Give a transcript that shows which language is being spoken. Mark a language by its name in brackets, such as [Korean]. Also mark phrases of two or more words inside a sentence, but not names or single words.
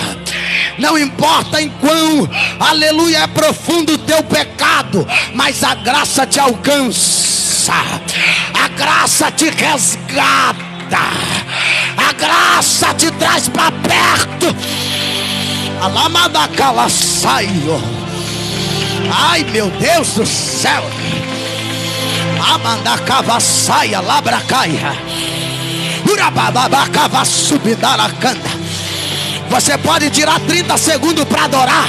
[Portuguese] Não importa em quão, aleluia, é profundo o teu pecado, mas a graça te alcança, a graça te resgata, a graça te traz para perto. Alamadacala saio. Ai meu Deus do céu. Amandacava saia, labracaia. Urababacava subidaracanda. Você pode tirar 30 segundos para adorar.